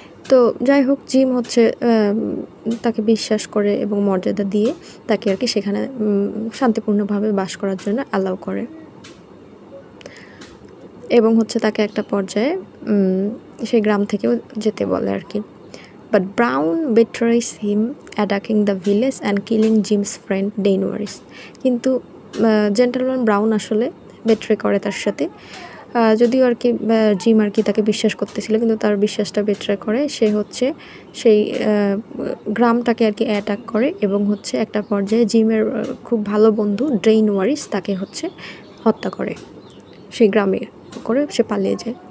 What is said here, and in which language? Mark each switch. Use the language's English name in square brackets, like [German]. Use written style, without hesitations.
[Bangla] তো যাই হোক, জিম হচ্ছে তাকে বিশ্বাস করে এবং মর্যাদা দিয়ে তাকে আর কি সেখানে শান্তিপূর্ণভাবে বাস করার জন্য অ্যালাউ করে, এবং হচ্ছে তাকে একটা পর্যায়ে সেই গ্রাম থেকেও যেতে বলে আর কি। [English] But Brown betrays him, attacking the village and killing Jim's friend Daenerys. [Bangla] কিন্তু জেন্টলম্যান ব্রাউন আসলে বেট্রে করে তার সাথে, যদিও আর কি জিম আর কি তাকে বিশ্বাস করতেছিল, কিন্তু তার বিশ্বাসটা বেট্রে করে। সে হচ্ছে সেই গ্রামটাকে আর কি অ্যাটাক করে, এবং হচ্ছে একটা পর্যায়ে জিমের খুব ভালো বন্ধু ডেইনওয়ারিস তাকে হচ্ছে হত্যা করে, সেই গ্রামে করে সে পালিয়ে যায়।